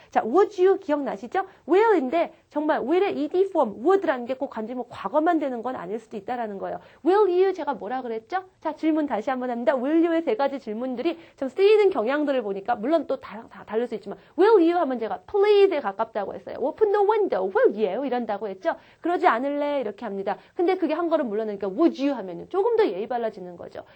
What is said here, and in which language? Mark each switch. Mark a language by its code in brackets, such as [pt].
[ko] 자, would you 기억나시죠? will인데 정말 will의 ed form, would라는 게 꼭 간지 뭐 과거만 되는 건 아닐 수도 있다라는 거예요. will you 제가 뭐라 그랬죠? 자, 질문 다시 한번 합니다. will you의 세 가지 질문들이 좀 쓰이는 경향들을 보니까 물론 또 다 다를 수 있지만 will you 하면 제가 please에 가깝다고 했어요. [en] open the window, will you [ko] 이런다고 했죠? 그러지 않을래 이렇게 합니다. 근데 그게 한 걸음 물러나니까 would you 하면요. 조금 더 예의 발라지는 거죠.